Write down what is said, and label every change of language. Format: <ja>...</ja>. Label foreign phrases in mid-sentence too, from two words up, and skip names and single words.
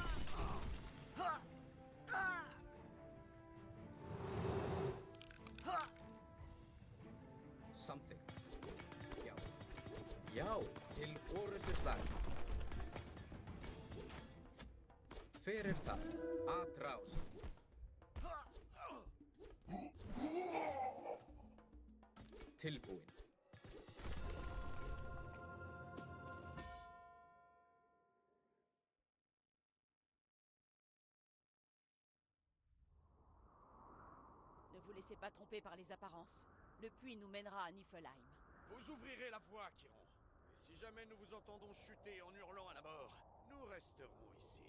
<is>Samþykkt. Já. Já. Til orrustuslag. Hver er það? Atrás. Tilbúin.</is> <fr>Ne vous laissez pas tromper par les apparences. Le puits nous mènera à Niflheim. Vous ouvrirez la voie, Chiron. Et si jamais nous vous entendons chuter en hurlant à la mort, nous resterons ici.</fr>